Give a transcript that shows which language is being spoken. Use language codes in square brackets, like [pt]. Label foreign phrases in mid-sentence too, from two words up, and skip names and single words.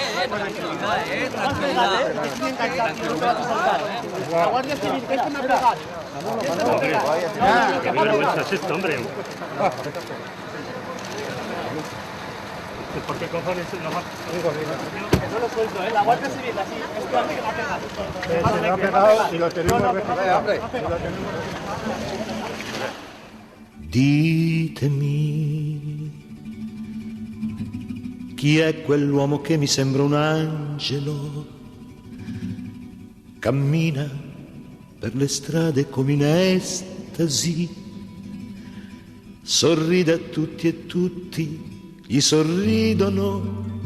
[es] La Guardia Civil, que este me ha pegado. Qué vergüenza es esto, hombre. ¿Por qué cojones no más? Que no lo suelto, la Guardia Civil, así, este hombre que me ha pegado. Se me ha pegado y lo tenemos registrado. [it] Ditemi chi è quell'uomo che mi sembra un angelo, cammina per le strade come in estasi, sorride a tutti e tutti gli sorridono.